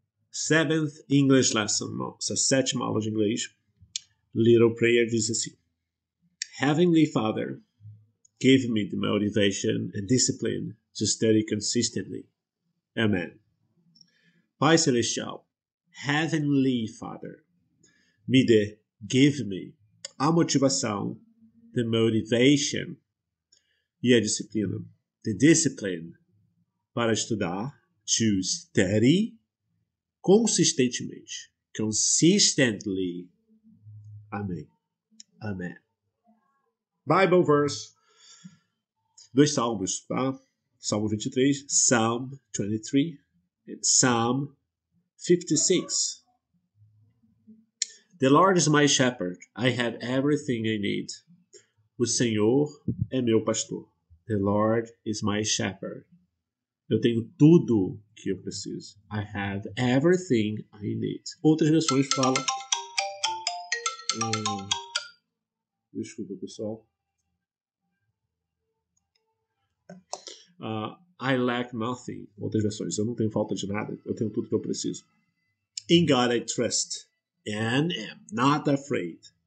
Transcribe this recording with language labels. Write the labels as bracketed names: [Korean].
[English] Seventh English Lesson, [Portuguese] nossa sétima aula de inglês. [English] Little Prayer [Portuguese] diz assim: [English] Heavenly Father, give me the motivation and discipline to study consistently. Amen. [Portuguese] Pai Celestial, [English] Heavenly Father, give me [Portuguese] a motivação, [English] the motivation [Portuguese] e a disciplina, [English] the discipline, [Portuguese] para estudar, [English] to study, [Portuguese] consistentemente. [English] Consistently. [Portuguese] Amém. Amém. [English] Bible verse. [Portuguese] Dois salmos, tá? Salmo 23, [English] Psalm 23, and Psalm 56. The Lord is my shepherd. I have everything I need. [Portuguese] O Senhor é meu pastor. [English] The Lord is my shepherd. [Portuguese] Eu tenho tudo que eu preciso. [English] I have everything I need. [Portuguese] Outras versões falam. Desculpa, pessoal. [English] I lack nothing. [Portuguese] Outras versões. Eu não tenho falta de nada. Eu tenho tudo que eu preciso. [English] In God I trust and am not afraid.